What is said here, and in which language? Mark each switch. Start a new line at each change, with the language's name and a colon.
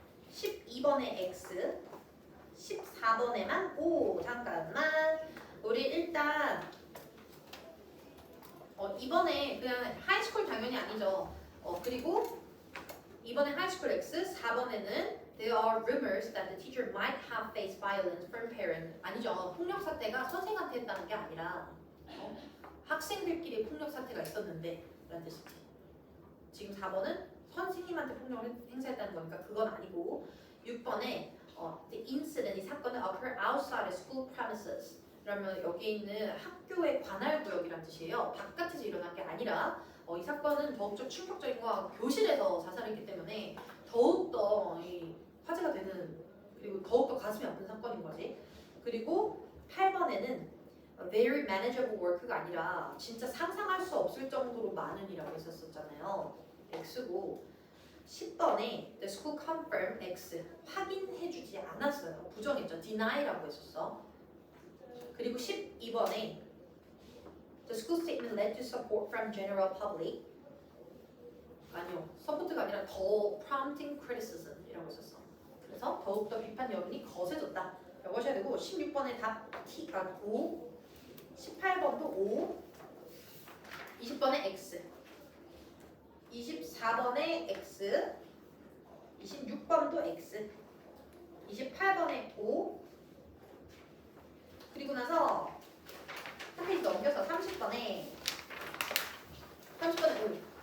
Korean: 12번에 X 14번에만 O 잠깐만 우리 일단 이번에 그냥 하이스쿨 당연히 아니죠. 그리고 이번에 하이스쿨 X 4번에는
English: There are rumors that the teacher might have faced violence from parents.
Korean: 아니죠. 폭력 사태가 선생한테 했다는 게 아니라 학생들끼리 폭력 사태가 있었는데 라는 뜻이지. 지금 4번은 선생님한테 폭력을 행사했다는 거니까 그건 아니고 6번에
English: the incident,
Korean: 이 사건은
English: occur outside the school premises.
Korean: 그러면 여기 있는 학교의 관할 구역이란 뜻이에요. 바깥에서 일어난 게 아니라 이 사건은 더욱더 충격적인 거 교실에서 자살했기 때문에 더욱더 화제가 되는 그리고 더욱더 가슴이 아픈 사건인 거지. 그리고 8번에는
English: very manageable work
Korean: 가 아니라 진짜 상상할 수 없을 정도로 많은 이라고 했었잖아요. X고 10번에
English: the school confirmed
Korean: X 확인해주지 않았어요. 부정했죠. deni라고 했었어. 그리고 12번에
English: the school statement led to support from general public
Korean: 아니요. 서포트가 아니라 더
English: prompting criticism
Korean: 이라고 했었어. 그래서 더욱더 비판 여론이 거세졌다. 라고 하셔야 되고 16번에 답 T가 5 18번도 5 20번에 X 24번에 X 26번도 X 28번에 O 그리고 나서 한 페이지 넘겨서 30번에 O